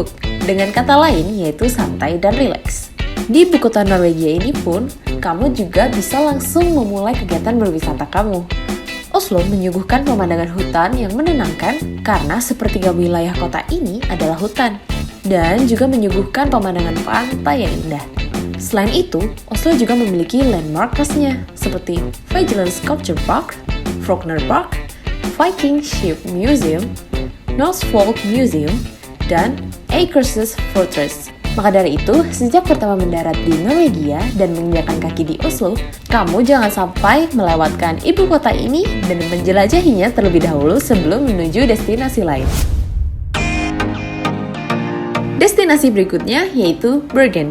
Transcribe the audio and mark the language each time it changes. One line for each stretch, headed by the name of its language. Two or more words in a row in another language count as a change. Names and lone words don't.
Indonesian: Dengan kata lain, yaitu santai dan rileks. Di ibu kota Norwegia ini pun, kamu juga bisa langsung memulai kegiatan berwisata kamu. Oslo menyuguhkan pemandangan hutan yang menenangkan karena sepertiga wilayah kota ini adalah hutan, dan juga menyuguhkan pemandangan pantai yang indah. Selain itu, Oslo juga memiliki landmark khasnya seperti Vigeland Sculpture Park, Frogner Park, Viking Ship Museum, Northvolt Museum, dan Akershus Fortress. Maka dari itu, sejak pertama mendarat di Norwegia dan menginjakan kaki di Oslo, kamu jangan sampai melewatkan ibu kota ini dan menjelajahinya terlebih dahulu sebelum menuju destinasi lain. Destinasi berikutnya yaitu Bergen.